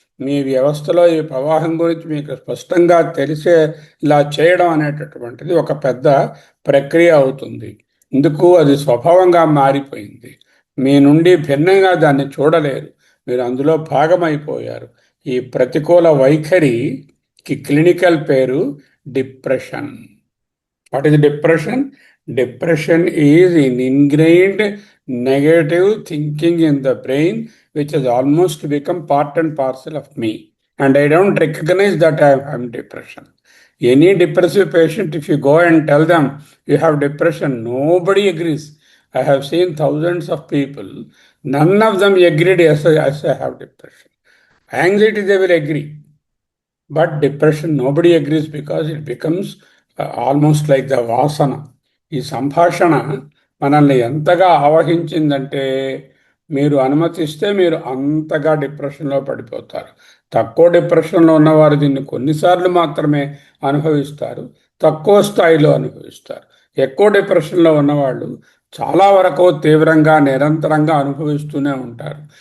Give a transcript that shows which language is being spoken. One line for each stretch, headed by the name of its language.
Telugu: మీ వ్యవస్థలో ఈ ప్రవాహం గురించి మీకు స్పష్టంగా తెలిసేలా చేయడం అనేటటువంటిది ఒక పెద్ద ప్రక్రియ అవుతుంది. ఇందుకు అది స్వభావంగా మారిపోయింది. మీ నుండి భిన్నంగా దాన్ని చూడలేరు. మీరు అందులో భాగమైపోయారు. ఈ ప్రతికూల వైఖరికి క్లినికల్ పేరు depression.
English: What is depression? Depression is an ingrained negative thinking in the brain which has almost become part and parcel of me. And I don't recognize that I am depression. Any depressive patient, if you go and tell them you have depression, nobody agrees. I have seen thousands of people. None of them agreed, yes, I have depression. Anxiety, they will agree. But depression, nobody agrees because it becomes almost like the vasana.
Telugu: ఈ సంభాషణ మనల్ని ఎంతగా ఆవహించిందంటే, మీరు అనుమతిస్తే మీరు అంతగా డిప్రెషన్లో పడిపోతారు. తక్కువ డిప్రెషన్లో ఉన్నవారు దీన్ని కొన్నిసార్లు మాత్రమే అనుభవిస్తారు, తక్కువ స్థాయిలో అనుభవిస్తారు. ఎక్కువ డిప్రెషన్లో ఉన్నవాళ్ళు చాలా వరకు తీవ్రంగా నిరంతరంగా అనుభవిస్తూనే ఉంటారు.